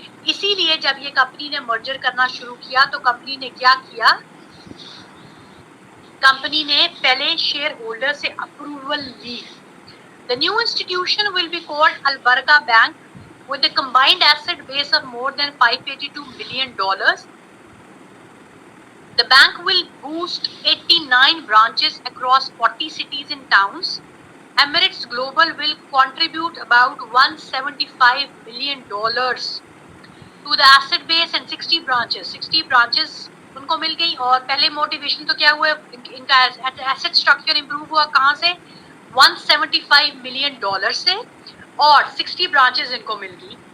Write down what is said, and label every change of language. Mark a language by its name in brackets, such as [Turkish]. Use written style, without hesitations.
[Urdu] اسی لیے جب یہ کمپنی نے مرجر کرنا شروع کیا تو کمپنی نے کیا کیا؟ کمپنی نے پہلے شیئر ہولڈر سے اپروول لی. [English] The new institution will be called Al-Barakah Bank with a combined asset base of more than $582 million. The bank will boost 89 branches across 40 cities and towns. Emirates Global will contribute about $175 million to the asset base and 60 branches. [Urdu] 60 branches ان کو مل گئی. اور پہلے motivation تو کیا ہوا؟ ان کا asset structure improve ہوا. کہاں سے؟ $175 million سے اور 60 برانچز ان کو مل گئی.